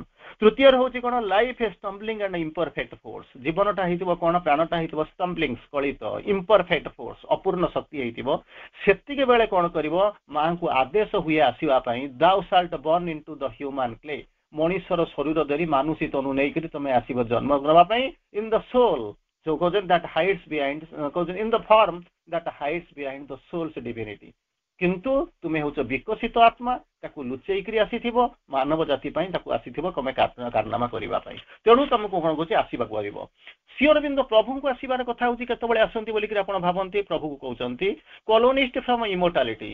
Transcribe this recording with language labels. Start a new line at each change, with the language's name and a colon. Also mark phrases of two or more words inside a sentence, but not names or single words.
Odia: ତୃତୀୟରେ ହଉଛି କଣ,
English: life a stumbling and imperfect force,
Odia: ଜୀବନଟା ହେଇଥିବ କଣ, ପ୍ରାଣଟା ହେଇଥିବ ଷ୍ଟମ୍ବଲିଂ, ସ୍କଳିତ,
English: imperfect force,
Odia: ଅପୂର୍ଣ୍ଣ ଶକ୍ତି ହେଇଥିବ। ସେତିକି ବେଳେ କଣ କରିବ, ମାଙ୍କୁ ଆଦେଶ ହୁଏ ଆସିବା ପାଇଁ,
English: thou shalt born into the human clay,
Odia: ମଣିଷର ଶରୀର ଧରି ମାନୁଷୀ ତନୁ ନେଇକରି ତମେ ଆସିବ ଜନ୍ମ ନେବା ପାଇଁ।
English: in the soul, so that hides behind, in the form that hides behind the soul's divinity,
Odia: କିନ୍ତୁ ତୁମେ ହଉଛ ବିକଶିତ ଆତ୍ମା, ତାକୁ ଲୁଚେଇକରି ଆସିଥିବ, ମାନବ ଜାତି ପାଇଁ ତାକୁ ଆସିଥିବ ତମେ କାରନାମା କରିବା ପାଇଁ। ତେଣୁ ତମକୁ କଣ କହୁଛି, ଆସିବାକୁ ପଡିବ। ଶ୍ରୀ ଅରବିନ୍ଦ ପ୍ରଭୁଙ୍କୁ ଆସିବାର କଥା ହଉଛି କେତେବେଳେ ଆସନ୍ତି ବୋଲିକିରି ଆପଣ ଭାବନ୍ତି, ପ୍ରଭୁକୁ କହୁଛନ୍ତି
English: colonist from immortality.